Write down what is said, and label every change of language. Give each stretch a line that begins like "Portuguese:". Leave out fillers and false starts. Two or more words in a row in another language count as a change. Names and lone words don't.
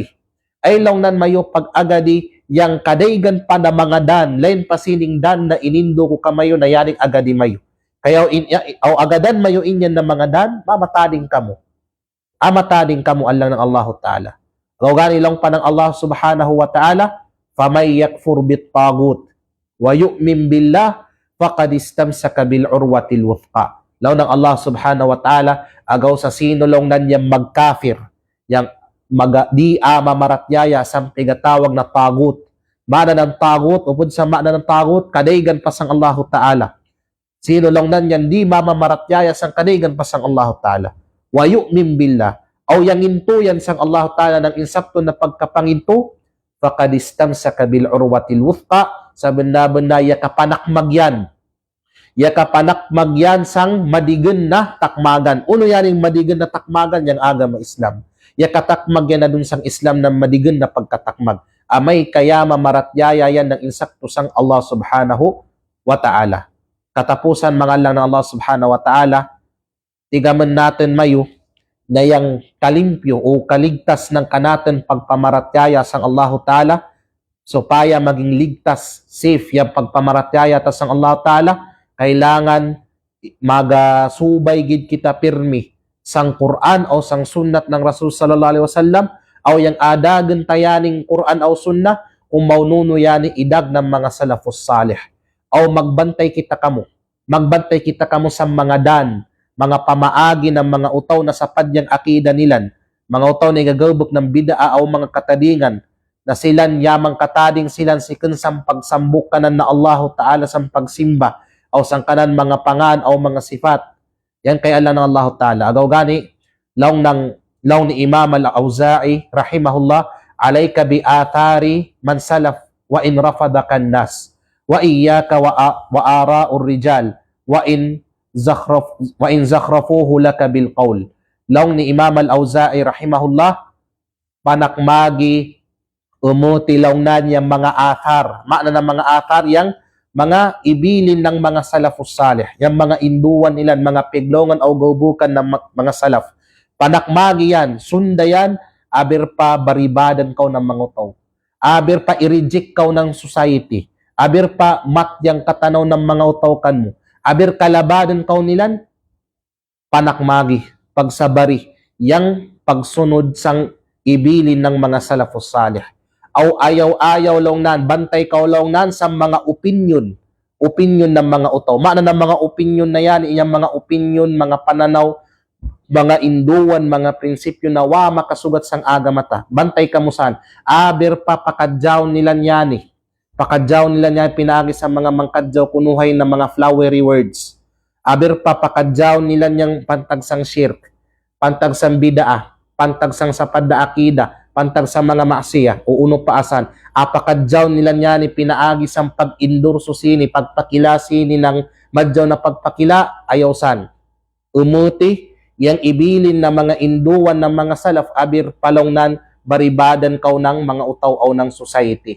Kagan Kalagan: Ay lang nan mayo pag-agadi yang kadaygan pa na mga dan, lain pasining dan na inindo ko kamayo na yaning agadi mayo. Kaya aw agadan mayo inyan na mga dan, mamatading kamo. Amatading kamo Allah ng Allah Ta'ala. Aw gani lang pa ng Allah
Arabic: سبحانه وتعالى, فمن يكفر بالطاغوت ويؤمن بالله فقد استمسك بالعروة الوثقى.
Kagan Kalagan: Law ng Allah
Arabic: سبحانه وتعالى
Kagan Kalagan: agaw sa sino long nanyang magkafir, yang di mamaratyaya sa pigatawag na tagut. Mana ng tagut, upod sa mana ng tagut, kadaygan pasang Allah Ta'ala. Sino lang nanyan di mamamaratyaya sang kadaygan pasang Allah Ta'ala.
Arabic: ويؤمن بالله,
Kagan Kalagan: aw yang intuyan sang Allah Ta'ala ng insapto na pagkapanginto,
Arabic: فقد استمسك بالعروة الوثقى,
Kagan Kalagan: sa benda-benda yakapanakmag yan. Yakapanakmag yan sang madigen na takmagan. Uno yaning madigen na takmagan yang agama Islam. Yakatakmag yan na dun sang Islam na madigen na pagkatakmag. Amay kaya mamaratyaya yan ng insakto sang Allah
Arabic: سبحانه وتعالى.
Kagan Kalagan: Katapusan mga lang ng Allah
Arabic: سبحانه وتعالى,
Kagan Kalagan: tigaman natin mayo na yang kalimpyo o kaligtas ng kanatin pagpamaratyaya sang Allah Ta'ala, so paya maging ligtas, safe yung pagpamaratyaya ta sang Allah Ta'ala, kailangan magasubay gid kita pirmi sang Quran o sang sunnat ng Rasul
Arabic: صلى الله عليه وسلم,
Kagan Kalagan: o yang adagan tayaning Quran o sunnah, kung maununo yani idag ng mga
Arabic: السلف الصالح.
Kagan Kalagan: O magbantay kita kamo sa mga dan, mga pamaagi ng mga utaw na sapad yang akida nilan, mga utaw na gagawbok ng bid'a o mga katadingan, na silan yamang katading silan sikin sang pagsambuk kanan na Allah Ta'ala sang pagsimba, o sang kanan mga pangan o mga sifat. Yan kay Allah ng Allah Ta'ala. Agaw gani, law ni Imam al-Auza'i, rahimahullah,
Arabic: عليك بآثار من سلف وإن رفضك الناس وإياك وآراء الرجال وإن زخرفوه لك بالقول.
Kagan Kalagan: Law ni Imam al-Auza'i, rahimahullah, panakmagi, umuti law na niyang mga athar. Makna ng mga athar, yang mga ibilin ng mga
Arabic: السلف الصالح,
Kagan Kalagan: yung mga induan nilan, mga piglongan o gubukan ng mga salaf. Panakmagi yan, sunda yan, aber pa baribadan kaw ng mga utaw. Aber pa i-reject kaw ng society. Aber pa matyang katanaw ng mga utaw kan mo. Aber kalabadan kaw nilan, panakmagi, pagsabari, yang pagsunod sang ibilin ng mga
Arabic: السلف الصالح.
Kagan Kalagan: Aw ayaw-ayaw lang nan, bantay ka lang nan sa mga opinion ng mga utaw. Mana ng mga opinion na yan, iyang mga opinion, mga pananaw, mga induan, mga prinsipyo na makasugat sang agamata. Bantay ka mo saan. Aber pa pakadyaw nila yan Pakadyaw nila yan, pinaagi sa mga mangkadyaw, kunuhay na mga
English: flowery words.
Kagan Kalagan: Aber pa pakadyaw nila yang pantag sang shirk, pantag sang bid'ah, pantag sang sapad na akida, pantag sa mga maksiya o uno paasan, apakadyaw nila niya ni pinaagi sang pag-endorso sini, pagpakila sini ng madyaw na pagpakila, ayaw san. Umuti, yang ibilin na mga induan ng mga salaf, abir palongnan, baribadan kaw ng mga utaw o ng society.